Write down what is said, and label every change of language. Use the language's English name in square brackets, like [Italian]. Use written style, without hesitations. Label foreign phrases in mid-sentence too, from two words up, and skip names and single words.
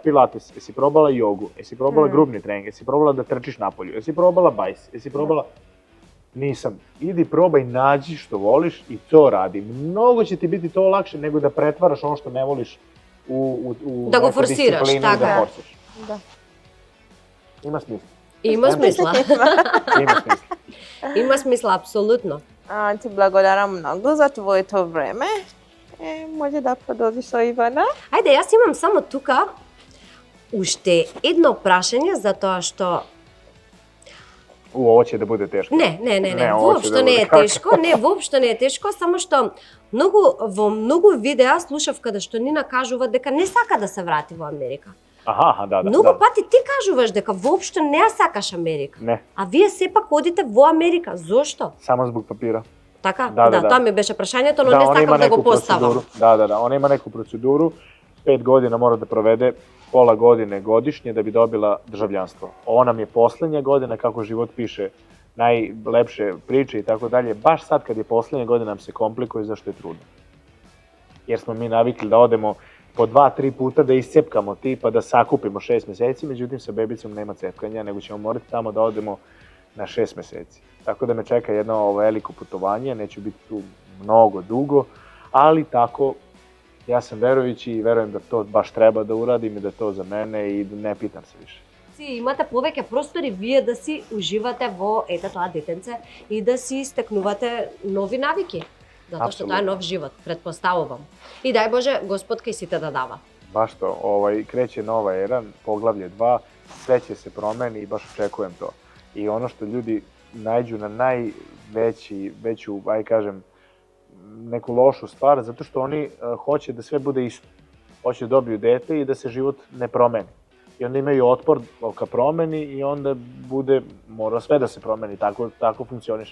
[Serbian] pilates, jesi probala jogu, jesi probala grubni trening, jesi probala da trčiš napolju, jesi probala bajs, jesi probala... Nisam. Idi probaj, nađi što voliš i to radi. Mnogo će ti biti to lakše nego da pretvaraš ono što ne voliš u [Macedonian] Da go [Serbian] neku [Macedonian] forsiraš, [Serbian] disciplinu i [Macedonian] tako [Serbian] da je. forsiš. Da. Ima smisla. [Macedonian] Има смисла. [Serbian] Ima smisla. [Macedonian] Има смисла, апсолутно. Ти благодарам многу за твоето време. Може да продолжиш со Ивана? Ајде, јас имам само тука уште едно прашање за тоа што [Serbian] Ovo će da bude teško. [Macedonian] Не, [Serbian] ovo će [Macedonian] воопшто [Serbian] da [Macedonian] не [Serbian] bude [Macedonian] е тешко, воопшто не е тешко, само што во многу видеа слушав каде што Нина кажува дека не сака да се врати во Америка. [Serbian] Aha, da. [Macedonian] Многу пати ти кажуваш дека воопшто не ја сакаш Америка. [Serbian] Ne, [Macedonian] А вие сепак одите во Америка. Зошто? [Serbian] samo zbog papira. [Macedonian] Така? Да. Тоа ми беше прашањето, но [Serbian] Da, [Macedonian] не [Serbian] ona ima [Macedonian] сакам да го [Serbian] neku [Macedonian] поставам. [Serbian] proceduru. Da, ona ima neku proceduru. 5 godina mora da provede, pola godine godišnje da bi dobila državljanstvo. Ovo nam je poslednja godina, kako život piše, najlepše priče i tako dalje. Baš sad kad je poslednja godina nam se komplikuje zašto je trudno. Jer smo mi navikli da odemo po 2-3 puta da iscepkamo tipa da sakupimo 6 meseci, međutim sa bebicom nema cepkanja, nego ćemo morati tamo da odemo na 6 meseci. Tako da me čeka jedno veliko putovanje, neću biti tu mnogo dugo, ali tako ja sam verujući i verujem da to baš treba da uradim i da to za mene i ne pitam se više. [Macedonian] Имате повеќе простори вие да си уживате во тоа детенце и да си стекнувате нови навики. Затоа што тоа е нов живот, предпоставувам. И дај Боже, Господ кај сите да дава. [Serbian] Baš to, kreće nova era, poglavlje 2, sve će se promeni i baš očekujem to. I ono što ljudi nađu na veću, kažem, neku lošu stvar, zato što oni hoće da sve bude isto. Hoće da dobiju dete i da se život ne promeni. I onda imaju otpor ka promeni i onda mora sve da se promeni, tako funkcioniš.